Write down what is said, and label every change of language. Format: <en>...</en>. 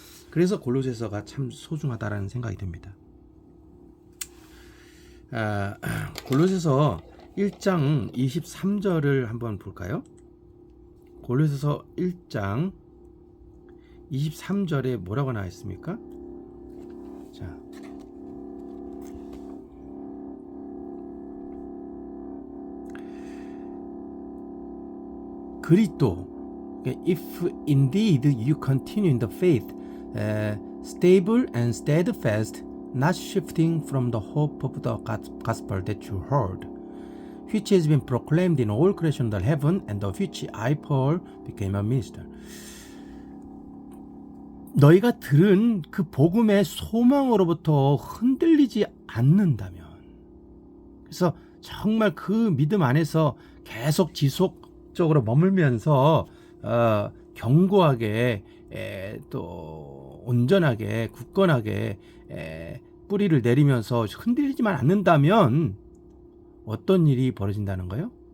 <ko>그래서 골로새서가 참 소중하다라는 생각이 듭니다. 골로새서 1장 23절을 한번 볼까요? 골로새서 1장 23절에 뭐라고 나와 있습니까? 자, 그리스도</ko> <en>if indeed you continue in the faith, stable and steadfast, not shifting from the hope of the gospel that you heard, which has been proclaimed in all creation under heaven, and of which I, Paul, became a minister.</en> <ko>너희가 들은 그 복음의 소망으로부터 흔들리지 않는다면, 그래서 정말 그 믿음 안에서 계속 지속적으로 머물면서 견고하게 또 온전하게 굳건하게 뿌리를 내리면서 흔들리지만 않는다면 어떤 일이 벌어진다는 거예요?</ko>